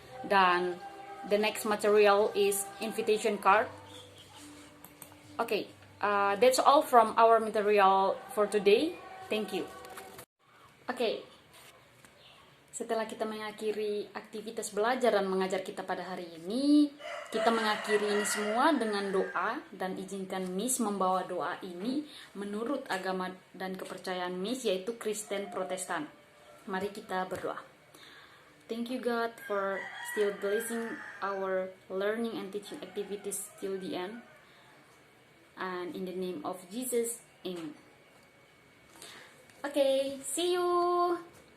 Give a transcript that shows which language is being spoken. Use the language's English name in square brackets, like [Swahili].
[English] Dan the next material is invitation card. Okay, that's all from our material for today. Thank you. [Indonesian] Okay, setelah kita mengakhiri aktivitas belajar dan mengajar kita pada hari ini, kita mengakhiri ini semua dengan doa, dan izinkan Miss membawa doa ini menurut agama dan kepercayaan Miss, yaitu Kristen Protestan. Mari kita berdoa. [English] Thank you, God, for still blessing our learning and teaching activities till the end. And in the name of Jesus, amen. Okay, see you.